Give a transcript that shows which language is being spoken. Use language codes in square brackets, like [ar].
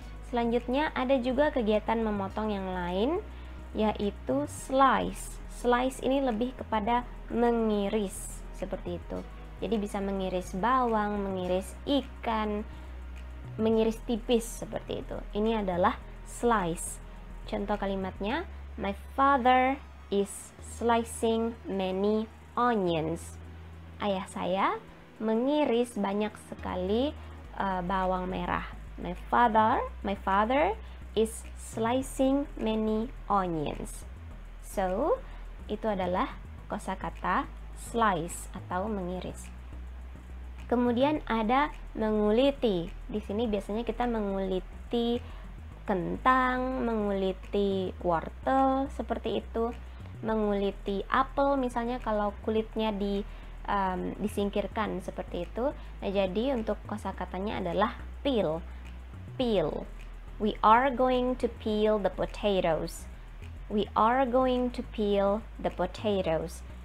[id] Selanjutnya ada juga kegiatan memotong yang lain, yaitu slice. Slice ini lebih kepada mengiris seperti itu. Jadi bisa mengiris bawang, mengiris ikan, mengiris tipis seperti itu. Ini adalah slice. Contoh kalimatnya, [en] my father is slicing many onions. [id] Ayah saya mengiris banyak sekali bawang merah. [en] My father is slicing many onions. [id] So, itu adalah kosakata slice atau mengiris. Kemudian ada menguliti. Di sini biasanya kita menguliti kentang, menguliti wortel seperti itu, menguliti apel misalnya kalau kulitnya disingkirkan seperti itu. Nah, jadi untuk kosakatanya adalah peel. [en] Peel. We are going to peel the potatoes. We are going to peel the potatoes.